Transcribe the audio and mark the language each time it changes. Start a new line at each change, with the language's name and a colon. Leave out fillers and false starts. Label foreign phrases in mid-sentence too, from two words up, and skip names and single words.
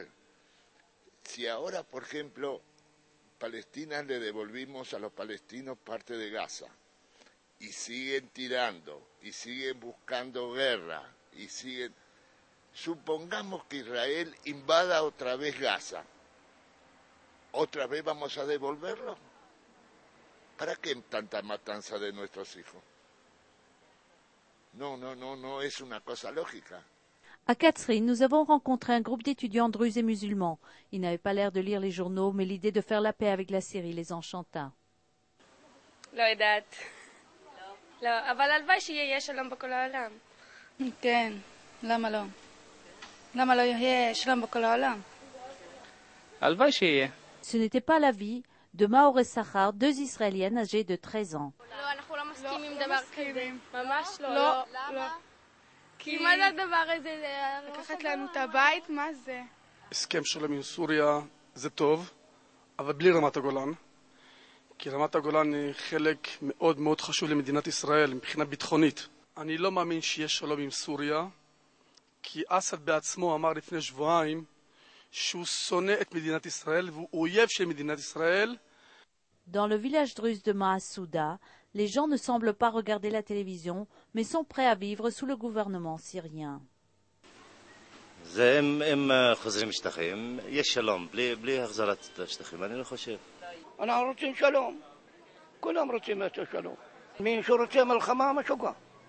Spanish: Si ahora, por ejemplo, Palestina le devolvimos a los palestinos parte de Gaza, y siguen tirando, y siguen buscando guerra, y siguen... Supongamos que Israel invada otra vez Gaza. ¿Otra vez vamos a devolverlo? ¿Para qué tanta matanza de nuestros hijos? No es una cosa lógica.
French: À Katzrin, nous avons rencontré un groupe d'étudiants druzes et musulmans. Ils n'avaient pas l'air de lire les journaux, mais l'idée de faire la paix avec la Syrie les enchanta.
Hebrew: לא יודעת. לא, אבל הלוואי שיהיה שלום בכל העולם. כן, למה לא? למה לא יהיה שלום בכל העולם? הלוואי שיהיה.
French: Ce n'était pas l'avis de Maore Sachar, deux Israéliennes âgées de 13 ans.
Hebrew: לא, אנחנו לא מסכימים עם דבר כזה. ממש לא. לא. למה? כי מה זה הדבר הזה? לקחת לנו את הבית, מה זה? הסכם שלום עם סוריה זה טוב, אבל בלי רמת הגולן. כי רמת הגולן היא חלק מאוד מאוד חשוב למדינת ישראל מבחינה ביטחונית. אני לא מאמין שיש שלום עם סוריה, כי אסד בעצמו אמר לפני שבועיים שהוא שונא את מדינת ישראל והוא אויב של מדינת ישראל.
French: Dans le village druze de Mahasouda, les gens ne semblent pas regarder la télévision, mais sont prêts à vivre sous le gouvernement syrien.
Hebrew: אם חוזרים שטחים, יש שלום, בלי החזרת השטחים, אני לא חושב. אנחנו רוצים שלום, כולם רוצים את השלום. מי שרוצה מלחמה משוגע.